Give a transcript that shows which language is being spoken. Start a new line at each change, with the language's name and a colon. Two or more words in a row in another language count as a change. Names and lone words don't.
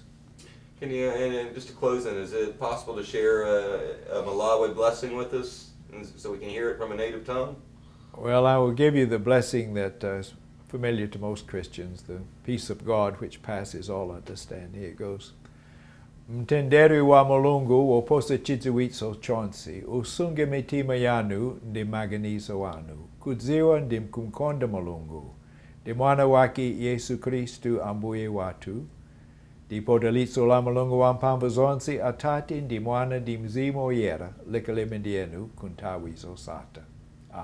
English: Can you, and just to close then, is it possible to share a Malawi blessing with us so we can hear it from a native tongue? Well, I will give you the blessing that is familiar to most Christians, the peace of God which passes all understanding. Here it goes.
Nyanja: Mtenderi wa Mulungu woposa chiziwitso chonsi, usunge mitima yanu ndi maganizo wanu, kudziwa ndi mkumkonda Mulungu, ndi mwana wake Yesu Kristu ambuye watu, ndipo dalitso la Mulungu wa mphamvu zonse Atate ndi mwana ndi mzimu woyera likhale ndi inu nthawi zosatha.